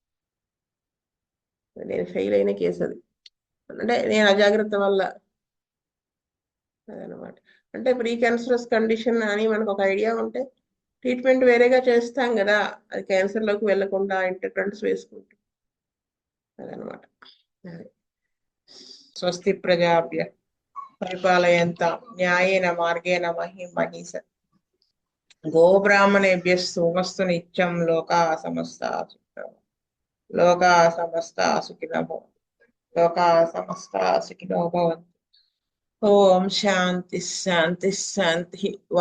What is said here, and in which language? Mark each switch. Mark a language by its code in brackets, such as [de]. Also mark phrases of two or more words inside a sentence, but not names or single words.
[te] నేను ఫెయిల్ అయిన కేసు అది, అంటే నేను అజాగ్రత్త వల్ల. అదనమాట. అంటే [en] pre-cancerous condition [te] అని మనకు ఒక ఐడియా ఉంటే ట్రీట్మెంట్ వేరేగా చేస్తాం కదా, అది క్యాన్సర్ లోకి వెళ్లకుండా ఇంటర్టెంట్స్ వేసుకుంటాం. అదనమాట. [sa] స్వస్తి ప్రజాభ్య పరిపాలయంతాం న్యాయేన మార్గేణ మహిం మహీష గోబ్రాహ్మణేభ్యः సోమస్తు నిత్యం లోకా సమస్తా సుఖినో భవంతు. ఓం శాంతి శాంతి శాంతి.